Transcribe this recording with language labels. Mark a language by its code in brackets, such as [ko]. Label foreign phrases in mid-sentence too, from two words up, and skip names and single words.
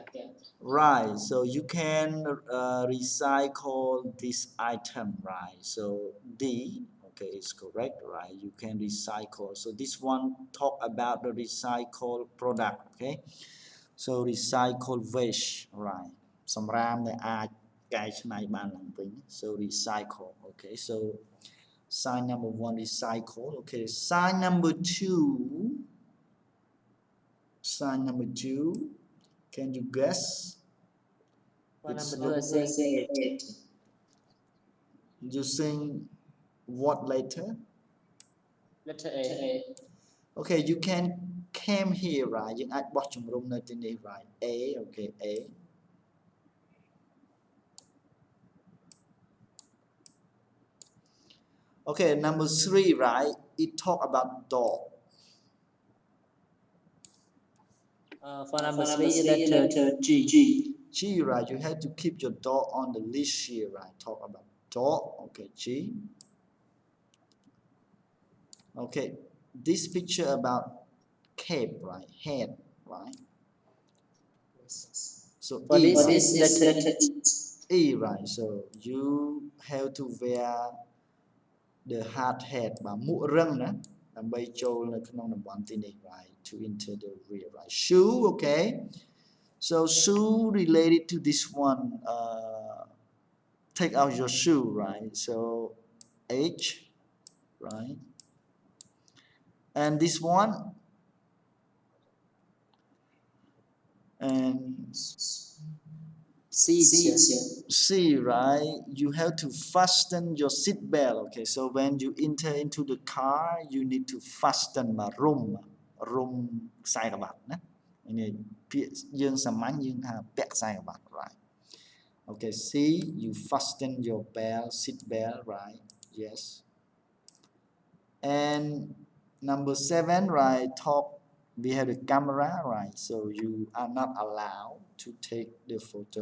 [en] Right, so you can recycle this item, right? So D, okay, it's correct, right? You can recycle. So this one talk about the recycled product, okay? So recycled waste, right? [km] សម្រាមដែលអាចកែច្នៃបានឡើងវិញ [en] so recycle, okay? So sign number 1 recycle, okay? Sign number 2, can you guess? For It's number 2 I say it. Using what letter? Letter A. Okay, you can came here, right? [km] យើងអាចបោះជំរុំនៅទីនេះ [en] right? A, okay, A. Okay, number 3, right? It talk about dog. For number 3 letter G. G, right? You have to keep your dog on the leash here, right? Talk about dog, okay, G. Okay, this picture about cape, right? Head, right? So For E, this right? is letter E, right? So you have to wear the hard hat [km] បាទមួករឹងណាដើម្បីចូលនៅក្នុងតំបន់ទីនេះ [en] right? To enter the rear, right? Shoe, okay? So shoe related to this one, take out your shoe, right? So H, right? And this one, and C, right? You have to fasten your seat belt, okay? So when you enter into the car, you need to fasten [km] បាទ រុំខ្សែក្បាត់ណានេះពាក្យយើងសាមញ្ញយើងថាពាក់ខ្សែក្បាត់ [en] right? Okay, C, you fasten your belt, seat belt, right? Yes. And number 7, right? Top, we have the camera, right? So you are not allowed to take the photo.